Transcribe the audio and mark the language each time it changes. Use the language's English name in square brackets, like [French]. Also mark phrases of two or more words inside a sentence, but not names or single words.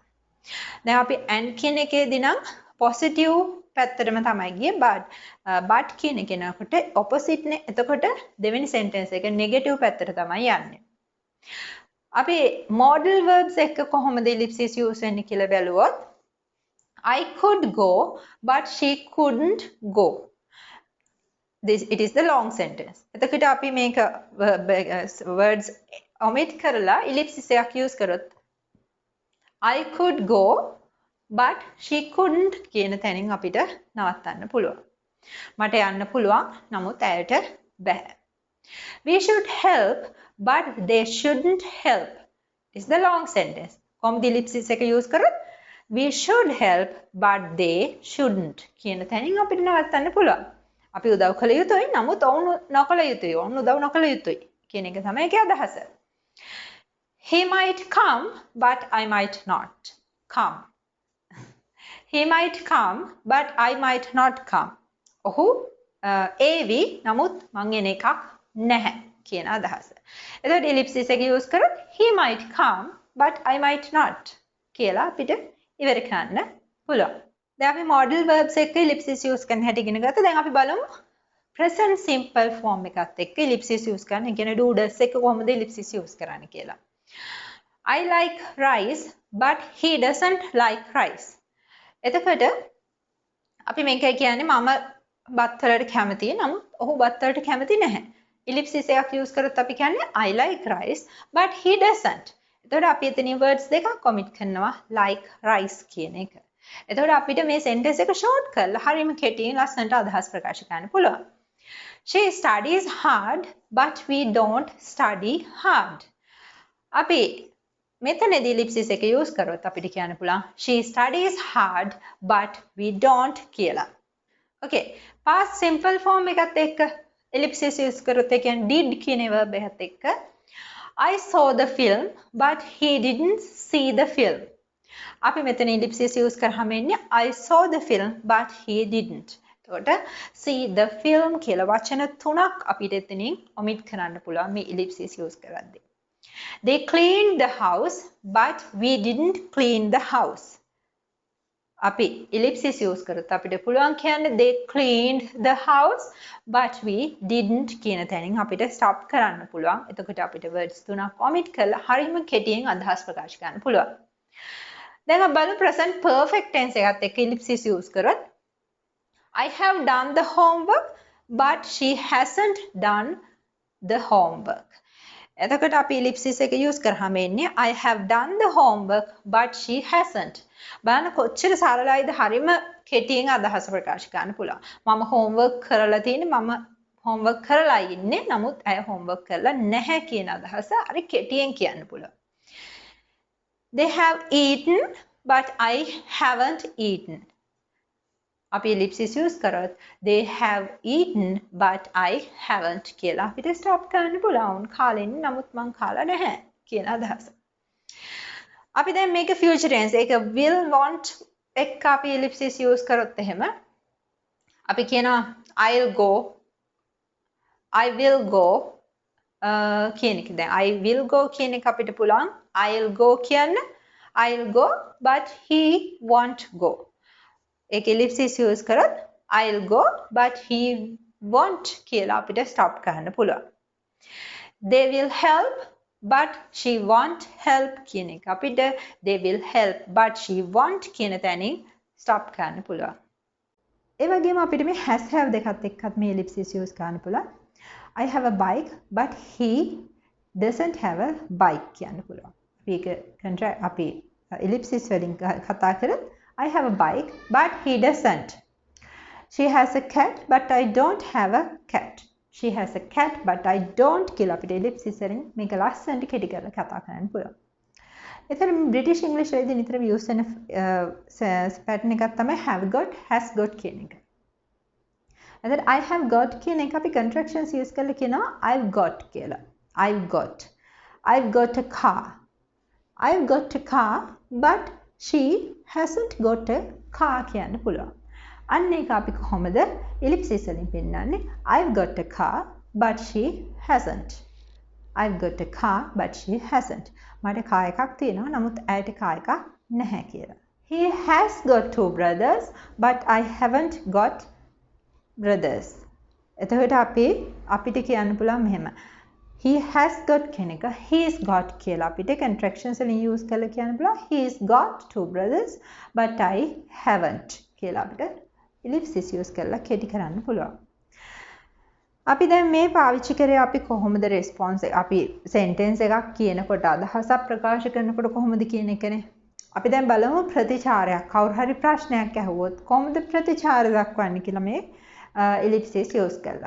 [Sinhala] දැන් අපි and කියන එකේදී නම් positive පැත්තටම තමයි ගියේ but කියන එක නකොට opposite නේ. එතකොට දෙවෙනි sentence එක negative පැත්තට තමයි යන්නේ. අපි [English] modal verbs [Sinhala] එක කොහොමද ellipsis use වෙන්නේ කියලා බැලුවොත් [English] I could go but she couldn't go. It is the long sentence. [Sinhala] එතකොට අපි මේක [English] words omit [Sinhala] කරලා ellipsis එකක් use කරොත් [English] I could go but she couldn't [Sinhala] කියන තැනින් අපිට නවත්තන්න පුළුවන්. මට යන්න පුළුවන් නමුත් ඇයට බැහැ. [English] We should help but they shouldn't help. It is the long sentence. [Sinhala] කොහොමද ellipsis එක use කරොත් [English] we should help but they shouldn't [Sinhala] කියන තැනින් අපිට නවත්තන්න පුළුවන්. අපි උදව් කළ යුතුයි නමුත් ඔවුන් නොකළ යුතුයි. ඔවුන් උදව් නොකළ යුතුයි කියන එක තමයි ඒකේ අදහස. [English] He might come but I might not come. He might come but I might not come. [Sinhala] ඔහු ඒවි නමුත් මං එන එකක් නැහැ කියන අදහස. එතකොට ellipsis එක use කරොත් [English] he might come but I might not [Sinhala] කියලා අපිට ඉවර කරන්න පුළුවන්. දැන් අපි [English] modal verbs [Sinhala] එක්ක ellipsis use කරන හැටි ඉගෙන ගත්තා. දැන් අපි බලමු [English] present simple form [Sinhala] එකත් එක්ක ellipsis use කරන. ඒ කියන්නේ doodles එක කොහොමද ellipsis use කරන්නේ කියලා. [English] I like rice but he doesn't like rice. [Sinhala] එතකොට අපි මේක කියන්නේ මම බත් වලට කැමතියි නමුත් ඔහු බත් වලට කැමති නැහැ. ellipsis එකක් use කරොත් අපි කියන්නේ [English] I like rice but he doesn't. [Sinhala] එතකොට අපි එතනින් words දෙකක් omit කරනවා [English] like rice [Sinhala] කියන එක. එතකොට අපිට මේ sentence එක short කරලා හරියම කෙටියෙන් ලස්සනට අදහස් ප්‍රකාශ කරන්න පුළුවන්. [English] She studies hard but we don't study hard. [Sinhala] අපි මෙතනදී ellipsis එක use කරොත් අපිට කියන්න පුළුවන් [English] she studies hard but we don't [Sinhala] කියලා. [English] Okay, past simple form [Sinhala] එකත් එක්ක [English] ellipsis use [Sinhala] කරොත් ඒ කියන්නේ [English] did කියන verb [Sinhala] එකත් එක්ක [English] I saw the film but he didn't see the film. [Sinhala] අපි මෙතන ellipsis use කරාම එන්නේ [English] I saw the film but he didn't. [Sinhala] එතකොට [English] see the film [Sinhala] කියලා වචන තුනක් අපිට එතනින් omit කරන්න පුළුවන් මේ ellipsis use කරද්දී. [English] They cleaned the house but we didn't clean the house. [Sinhala] අපි [English] ellipsis use [Sinhala] කරත් අපිට පුළුවන් කියන්නේ [English] they cleaned the house but we didn't [Sinhala] කියන තැනින් අපිට stop කරන්න පුළුවන්. එතකොට අපිට words තුනක් omit කරලා හරියම කෙටියෙන් අදහස් ප්‍රකාශ කරන්න පුළුවන්. දැන් අපි බලමු [English] present perfect tense [Sinhala] එකත් එක්ක [English] ellipsis use කරොත් I have done the homework but she hasn't done the homework. [Sinhala] එතකොට අපි ellipsis එක use කරාම එන්නේ [English] I have done the homework but she hasn't. [Sinhala] බලන්න කොච්චර සරලයිද හරිම කෙටියෙන් අදහස ප්‍රකාශ කරන්න පුළුවන්. මම homework කරලා තියෙන්නේ මම homework කරලා ඉන්නේ නමුත් අය homework කරලා නැහැ කියන අදහස හරි කෙටියෙන් කියන්න පුළුවන්. [English] They have eaten but I haven't eaten. [Sinhala] අපි [English] ellipsis use [Sinhala] කරොත් [English] they have eaten but I haven't [Sinhala] කියලා අපිට stop කරන්න පුළුවන්. කාලෙන් නමුත් මං කාලා නැහැ කියන අදහස. අපි දැන් මේක [English] future tense [Sinhala] ඒක [English] will want [Sinhala] එක්ක අපි [English] ellipsis use [Sinhala] කරොත් එහෙම අපි කියනවා [English] I'll go I will go [Sinhala] කියන එක. [English] දැන් I will go [Sinhala] කියන එක අපිට පුළුවන් [English] I'll go [Sinhala] කියන්න [English] I'll go but he won't go. एक ellipsis use करत I'll go but he won't [Sinhala] කියලා අපිට [English] stop [Sinhala] කරන්න පුළුවන්. [English] They will help but she won't help [Sinhala] කියන එක අපිට [English] they will help but she won't [Sinhala] කියන තැනින් [English] stop [Sinhala] කරන්න පුළුවන්. ඒ වගේම අපිට මේ has have දෙකත් එක්කත් මේ ellipsis use කරන්න පුළුවන්. [English] I have a bike but he doesn't have a bike [Sinhala] කියන්න පුළුවන්. [English] අපි ellipsis [Sinhala] වලින් කතා කරත් [English] I have a bike, but he doesn't. She has a cat, but I don't have a cat. She has a cat, but I don't [Sinhala] කියලා අපිට ellipsis වලින් මේක ලස්සනට කෙටි කරලා කතා කරන්න පුළුවන්. එතන [English] British English [Sinhala] වලදී නිතරම use වෙන pattern එකක් තමයි [English] have got, has got [Sinhala] කියන එක. එතන [English] I have got [Sinhala] කියන එක අපි [English] contractions use [Sinhala] කරලා කියනවා [English] I've got [Sinhala] කියලා. [English] I've got a car. I've got a car, but she hasn't got a car කියන්න පුළුවන්. [Sinhala] අන්න ඒක අපි කොහොමද ellipsis වලින් පෙන්නන්නේ? [English] I've got a car but she hasn't. I've got a car but she hasn't. [Sinhala] මට car එකක් තියෙනවා නමුත් ඇයට car එකක් නැහැ කියලා. [English] He has got two brothers but I haven't got brothers. [Sinhala] එතකොට අපිට කියන්න පුළුවන් මෙහෙම. [English] He has got [Sinhala] කියන එක [English] he's got [Sinhala] කියලා අපිට contractions වලින් use කරලා කියන්න පුළුවන් [English] he's got two brothers but I haven't [Sinhala] කියලා අපිට [English] ellipsis use [Sinhala] කරලා කෙටි කරන්න පුළුවන්. අපි දැන් මේ පාවිච්චි කරේ අපි කොහොමද response අපි sentence එකක් කියනකොට අදහසක් ප්‍රකාශ කරනකොට කොහොමද කියන එකනේ. අපි දැන් බලමු ප්‍රතිචාරයක් කවුරු හරි ප්‍රශ්නයක් අහුවොත් කොහොමද ප්‍රතිචාර දක්වන්නේ කියලා මේ [English] ellipsis use [Sinhala] කරලා.